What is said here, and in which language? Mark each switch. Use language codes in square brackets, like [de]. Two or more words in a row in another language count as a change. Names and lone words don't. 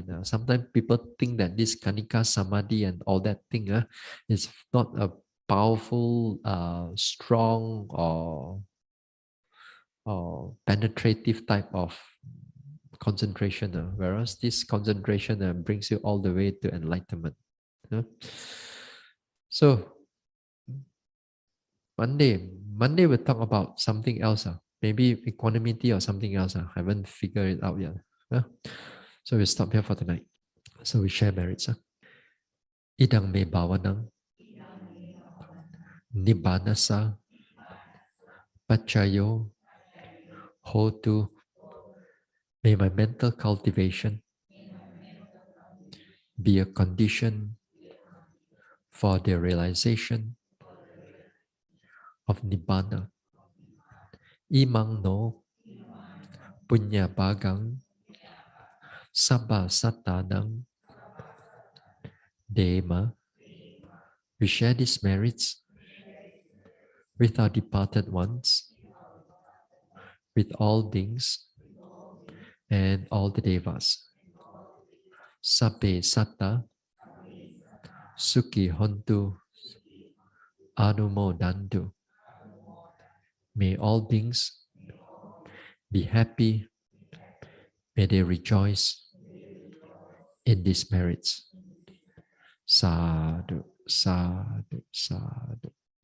[en] Sometimes people think that this [pi] kanika samadhi [en] and all that thing is not a powerful, strong, or penetrative type of concentration, whereas this concentration brings you all the way to enlightenment. So Monday we'll talk about something else. Maybe equanimity or something else. I haven't figured it out yet. So we'll stop here for tonight. So we share merits. [pi] Idang me bhavanang nibbanasa pachayo hotu. [en] May my mental cultivation be a condition for the realization of nibbana. [pi] Imang no punya bagang sabba satanang dema. [en] We share these merits with our departed ones, with all beings and all the devas. [pi] Sabbe satta sukhi hontu anumodantu. [en] May all beings be happy. May they rejoice in these merits. [pi] Sadhu, sadhu, sadhu.